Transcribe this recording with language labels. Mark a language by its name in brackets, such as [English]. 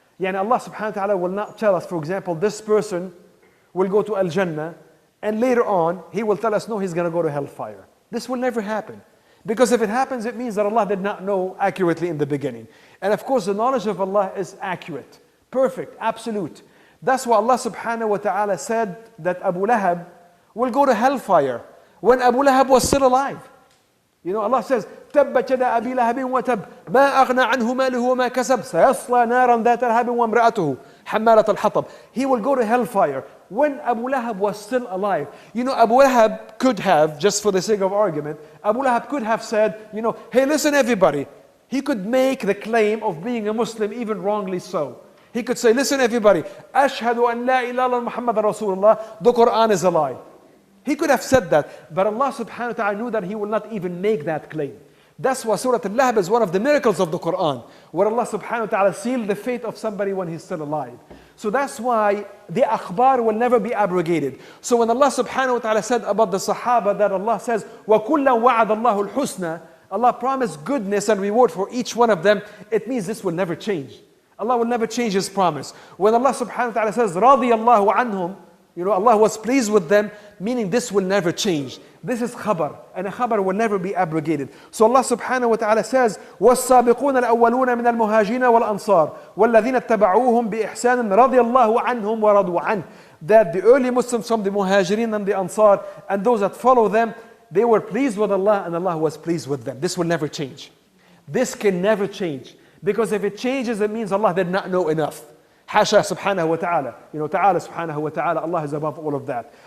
[English] Allah subhanahu wa ta'ala will not tell us, for example, this person will go to Al-Jannah, and later on, He will tell us, no, he's going to go to hellfire. This will never happen. Because if it happens, it means that Allah did not know accurately in the beginning. And of course, the knowledge of Allah is accurate, perfect, absolute. That's why Allah subhanahu wa ta'ala said that Abu Lahab will go to hellfire when Abu Lahab was still alive. Allah says, [Arabic] تَبَّتْ يَدَا أَبِي لَهَبٍ وَتَبَّ مَا أَغْنَى عَنْهُ مَالُهُ وَمَا كَسَبَ سَيَصْلَى نَارًا ذَاتَ لَهَبٍ وَامْرَأَتُهُ حَمَّالَةَ الْحَطَبِ. [English] He will go to hellfire when Abu Lahab was still alive. Abu Lahab could have, just for the sake of argument, Abu Lahab could have said, hey, listen everybody. He could make the claim of being a Muslim, even wrongly so. He could say, listen everybody, [Arabic] أشهد أن لا إله إلا الله محمد رسول الله, [English] the Quran is a lie. He could have said that, but Allah subhanahu wa ta'ala knew that he will not even make that claim. That's why Surah Al-Lahab is one of the miracles of the Quran, where Allah subhanahu wa ta'ala sealed the fate of somebody when he's still alive. So that's why the akhbar will never be abrogated. So when Allah subhanahu wa ta'ala said about the Sahaba that Allah says, [Arabic] وَكُلًّا وَعَدَ اللَّهُ الْحُسْنَى, [English] Allah promised goodness and reward for each one of them, it means this will never change. Allah will never change His promise. When Allah subhanahu wa ta'ala says, [Arabic] رَضِيَ اللَّهُ عَنْهُمْ, [English] You know, Allah was pleased with them, meaning this will never change. This is khabar, and a khabar will never be abrogated. So Allah subhanahu wa ta'ala says, [Arabic] وَالسَّابِقُونَ الْأَوَّلُونَ مِنَ الْمُهَاجِرِينَ وَالْأَنصَارِ وَالَّذِينَ اتَّبَعُوهُم بِإِحْسَانٍ رَضِيَ اللَّهُ عَنْهُمْ وَرَضُوا عَنْهُ. [English] That the early Muslims from the Muhajirin and the Ansar and those that follow them, they were pleased with Allah and Allah was pleased with them. This will never change. This can never change. Because if it changes, it means Allah did not know enough. Hasha subhanahu wa ta'ala. You know, ta'ala subhanahu wa ta'ala, Allah is above all of that.